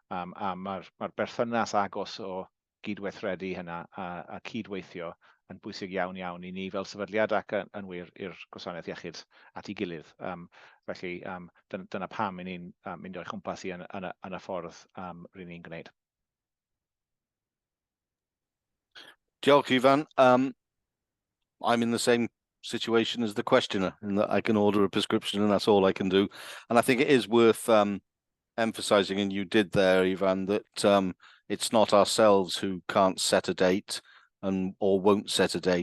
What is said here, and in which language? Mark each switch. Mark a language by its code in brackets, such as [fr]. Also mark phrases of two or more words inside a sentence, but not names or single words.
[cy] A mae'r berthynas agos o gydweithredu hynna a cydweithio yn bwysig iawn iawn i ni fel sefydliad ac yn wir i'r gwasanaeth iechyd at ei gilydd. Felly dyna pam i ni'n mynd o'i chwmpas i yn y ffordd rydyn ni'n gwneud. Diolch, Ifan. [en] I'm in the same situation as the questioner in that I can order a prescription and that's all I can do. And I think it is worth emphasising, and you did there, Ifan, that it's not ourselves who can't set a date or won't set a date.